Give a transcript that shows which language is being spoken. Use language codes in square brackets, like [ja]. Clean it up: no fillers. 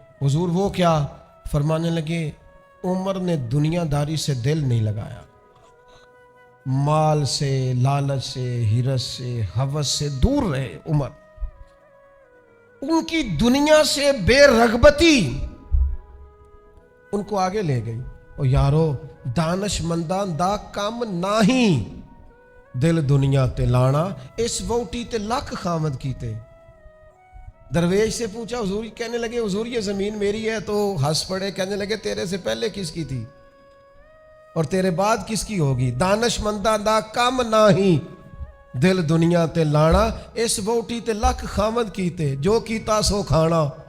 [ur] حضور وہ کیا؟ فرمانے لگے عمر نے دنیا داری سے دل نہیں لگایا، مال سے، لالچ سے، ہرس سے، ہوس سے دور رہے. عمر ان کی دنیا سے بے رغبتی ان کو آگے لے گئی. [pa] اور یارو دانش مندان دا کام ناہی دل دنیا تے لانا، اس ووٹی تے لکھ خامد کیتے. [ur] درویش سے پوچھا حضور، کہنے لگے حضور یہ زمین میری ہے، تو ہنس پڑے، کہنے لگے تیرے سے پہلے کس کی تھی اور تیرے بعد کس کی ہوگی؟ [pa] دانش مندہ دا کم ناہی دل دنیا تے لانا، اس ووٹی تے لکھ خامد کیتے، جو کیتا سو کھانا.